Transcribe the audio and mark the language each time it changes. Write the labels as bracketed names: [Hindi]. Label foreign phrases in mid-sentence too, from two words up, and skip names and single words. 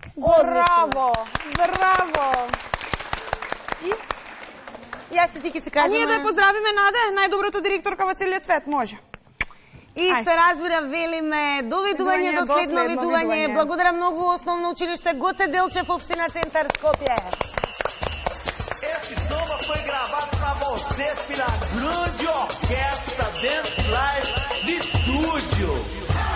[Macedonian] Браво, браво. Јас и ти ќе се кажеме. А ние да ја поздравиме Наде, најдобрата директорка во целиот свет, може. И се разбира, велиме довидување до следно видување. Благодарам многу Основно училиште Гоце Делчев, општина Центар Скопје. [Portuguese] Esse samba foi gravado pra vocês pela grande orquestra Dance Live de Estúdio.